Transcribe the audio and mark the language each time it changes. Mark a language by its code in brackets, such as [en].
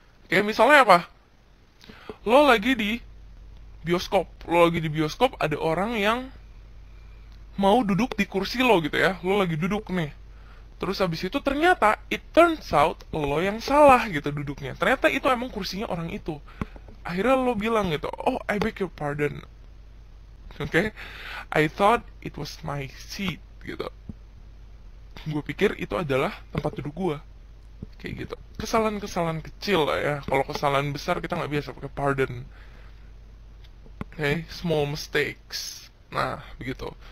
[id] Oke, misalnya apa? Lo lagi di bioskop, ada orang yang mau duduk di kursi lo gitu ya. Lo lagi duduk nih. Terus habis itu ternyata [en] it turns out [id] lo yang salah gitu duduknya. Ternyata itu emang kursinya orang itu. Akhirnya lo bilang gitu, [en] oh I beg your pardon. Oke, I thought it was my seat gitu. [id] Gue pikir itu adalah tempat duduk gue. Kayak gitu. Kesalahan-kesalahan kecil lah ya. Kalau kesalahan besar kita nggak biasa pakai pardon. Oke, [en] small mistakes. [id] Nah, begitu.